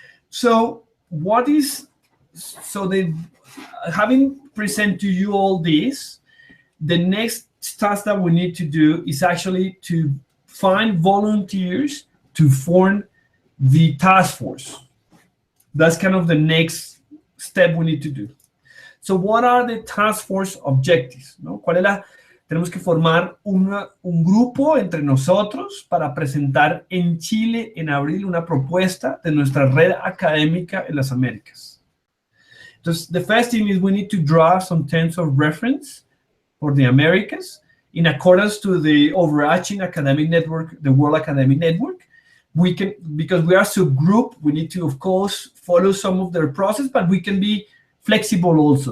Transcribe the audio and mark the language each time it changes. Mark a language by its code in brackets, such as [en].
[en] So having presented to you all this, the next task that we need to do is actually to find volunteers to form the task force. That's kind of the next step we need to do. So what are the task force objectives? [es] ¿No? Tenemos que formar un grupo entre nosotros para presentar en Chile en abril una propuesta de nuestra red académica en las Américas. [en] Entonces, the first thing is we need to draw some terms of reference for the Americas in accordance to the overarching academic network, the World Academic Network. We can, because we are subgroup, we need to, of course, follow some of their process, but we can be flexible also.